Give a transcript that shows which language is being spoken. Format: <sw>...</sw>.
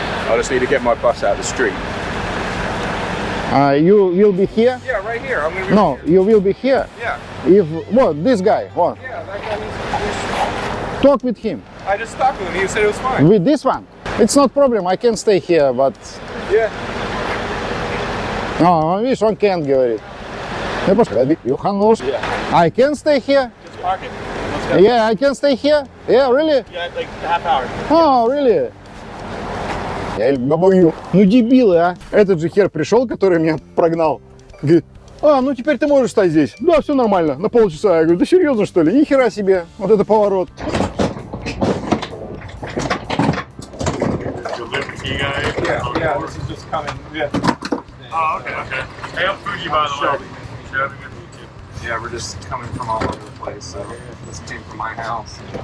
<en>I just need to get my bus out the street. You will be here? Yeah, right here. I'm going to be. No, you will be here. Yeah. If what this guy? What? Yeah, that guy. Talk with him. I just talked to him. He said it was fine. With this one, it's not problem. I can stay here, but. Yeah. No,</en> <ru>видишь, он</ru> <en>can't</en> <ru>говорит. Я просто</ru> <en>you can Yeah. I can stay here. Just park it. Yeah, I can stay here. Yeah, really? Yeah, like half hour. Oh, really?</en> <ru>Я говорю, ну дебилы, а. Этот же хер пришел, который меня прогнал. Говорит, ну теперь ты можешь стать здесь. Да, все нормально, на полчаса. Я говорю, да серьезно что ли? Ни хера себе, вот это поворот.</ru> <en>Yeah, this is just coming. Yeah. Oh, okay. Hey, I'm Fuji, by the way. Yeah, we're just coming from all over the place, so this came from my house.</en>